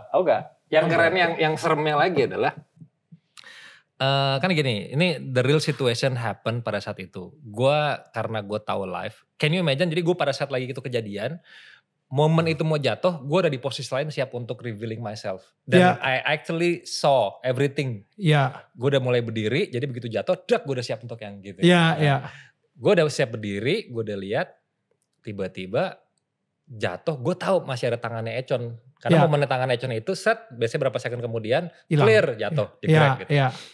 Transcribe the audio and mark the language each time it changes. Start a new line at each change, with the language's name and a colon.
Indonesian: Enggak. Yang keren yang seremnya lagi adalah kan gini, ini
English: the real situation happen
Indonesian: pada saat itu. Karena gue tahu live,
English: can you imagine?
Indonesian: Jadi gue pada saat lagi itu kejadian, momen itu mau jatuh, gue ada di posisi lain siap untuk
English: revealing myself. Dan I actually saw everything.
Indonesian: Iya. Gue udah mulai berdiri, jadi begitu jatuh, gue udah siap untuk yang gitu. Iya. Gue udah siap berdiri, gue udah lihat, tiba-tiba jatuh, gue tahu masih ada tangannya Econ. Karena momen tangan Econ itu biasanya berapa second kemudian, clear jatuh, jegrek gitu. Iya.